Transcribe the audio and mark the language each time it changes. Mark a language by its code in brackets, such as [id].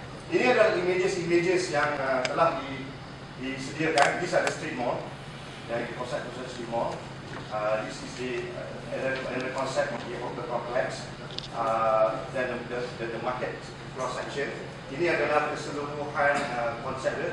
[ms] Ini adalah images yang telah disediakan. [en] These are the street mall, [ms] dari konsep [en] street mall. This is the concept of the hawker complex. [ms] Dan [en] the market cross section. [ms] Ini adalah keseluruhan konsep dia.